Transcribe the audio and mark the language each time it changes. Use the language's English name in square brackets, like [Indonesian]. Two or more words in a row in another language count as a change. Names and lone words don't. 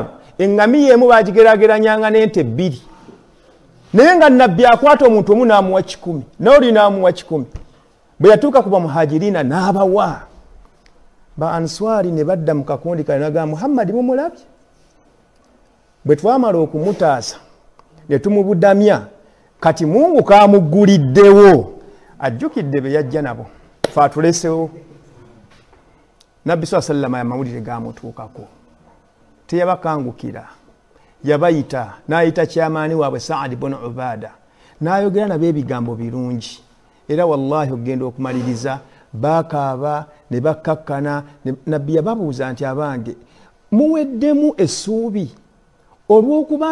[Ganda] eŋŋamiya emu bagigeraageranyanga n'ente 2 naye nga nabbi akwata omuntu omu n'amuwa 100 n'oli n'amuwa 100 bwe yatuuka ku bamuhajirina n'abawa ba Answari ne badda mu kakondi kale n'agamba Muhammad mumulabye bwe twamala okumutaasa ne tumubudamya kati Mungu kaamuguliddewo ajjukidde be yajja nabo faatulesewo Nabbi [Arabic] صلى الله عليه وسلم [Ganda] amawulire gaamutuukako teyabakangukira yabayita n'ayita kyamaani waabwe Saad ibn Ubaada n'ayogera nabo ebigambo birungi era wallahi ogenda okumaliriza bakaaba ne bakkakkana Nabbi yababuuza nti abange muweddemu essuubi olw'okuba